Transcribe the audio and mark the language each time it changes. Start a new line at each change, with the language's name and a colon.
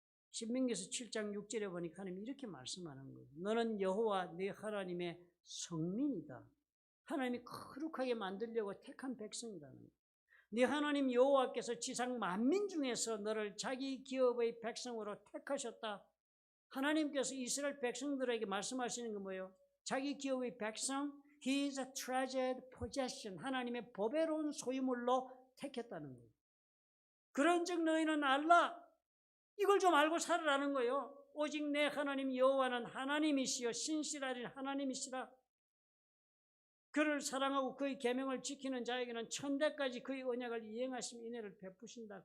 Korean: 신명기서 7장 6절에 보니까 하나님이 이렇게 말씀하는 거예요. 너는 여호와 네 하나님의 성민이다. 하나님이 거룩하게 만들려고 택한 백성이라는 거예요. 네 하나님 여호와께서 지상 만민 중에서 너를 자기 기업의 백성으로 택하셨다. 하나님께서 이스라엘 백성들에게 말씀하시는 건 뭐예요? 자기 기업의 백성,
English: He is a treasured possession.
Korean: 하나님의 보배로운 소유물로 택했다는 거예요. 그런즉 너희는 알라. 이걸 좀 알고 살으라는 거예요. 오직 내 하나님 여호와는 하나님이시여 신실하신 하나님이시라. 그를 사랑하고 그의 계명을 지키는 자에게는 천대까지 그의 언약을 이행하시며 인애를 베푸신다.